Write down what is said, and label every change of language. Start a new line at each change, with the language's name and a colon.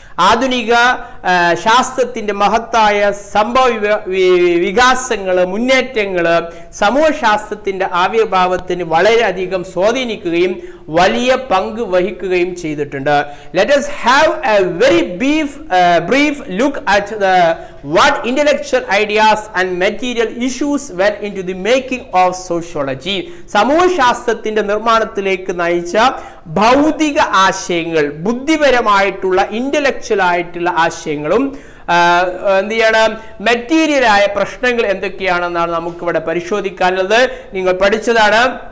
Malayalam: ആധുനിക ശാസ്ത്രത്തിന്റെ മഹത്തായ സംഭവ വികാസങ്ങൾ, മുന്നേറ്റങ്ങൾ സമൂഹശാസ്ത്രത്തിന്റെ ആവിർഭാവത്തിന് വളരെയധികം സ്വാധീനിക്കുകയും വലിയ പങ്ക് വഹിക്കുകയും ചെയ്തിട്ടുണ്ട്.
English: Let us have a very brief look at the what intellectual ideas and material issues went into the making of sociology.
Malayalam: സമൂഹശാസ്ത്രത്തിന്റെ നിർമ്മാണത്തിലേക്ക് നയിച്ച ഭൗതിക ആശയങ്ങൾ, ബുദ്ധിപരമായിട്ടുള്ള ഇന്റലക്ച്വൽ ആയിട്ടുള്ള ആശയങ്ങളും എന്ത് ചെയ്യണം, മെറ്റീരിയലായ പ്രശ്നങ്ങൾ എന്തൊക്കെയാണെന്നാണ് നമുക്കിവിടെ പരിശോധിക്കാനുള്ളത്. നിങ്ങൾ പഠിച്ചതാണ്.